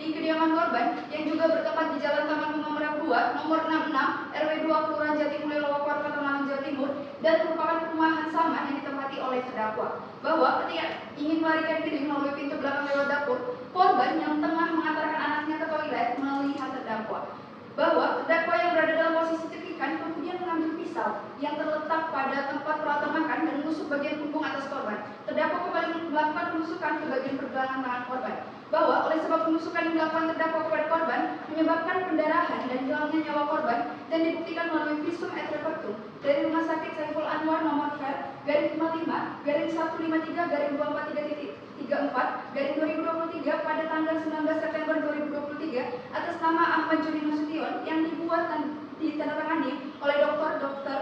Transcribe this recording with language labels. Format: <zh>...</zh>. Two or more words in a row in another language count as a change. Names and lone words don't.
<id>kediaman korban yang juga bertempat di Jalan Taman Bunga Merak 2 nomor 66 RW 2 Kelurahan Jatimulyo Lowokor Kota Malang Jawa Timur dan merupakan perumahan sama yang ditempati oleh terdakwa, bahwa ketika ingin melarikan diri melalui pintu belakang lewat dapur, korban yang tengah mengantarkan anaknya ke toilet melihat terdakwa, bahwa terdakwa yang berada dalam posisi cekikan kemudian mengambil pisau yang terletak pada tempat peralatan makan dan menusuk bagian punggung atas korban. Terdakwa kembali melakukan penusukan ke bagian pergelangan tangan korban, bahwa oleh sebab penusukan yang dilakukan terdakwa kepada korban menyebabkan pendarahan dan hilangnya nyawa korban dan dibuktikan melalui</id> <la>visum et repertum</la> <id>dari Rumah Sakit Saiful Anwar nomor Ver garing 55 garing 153 garing 243.34 garing 2023 pada tanggal 19 September 2023 atas nama Ahmad Joni Nasution yang dibuat dan ditandatangani oleh Dr.</id>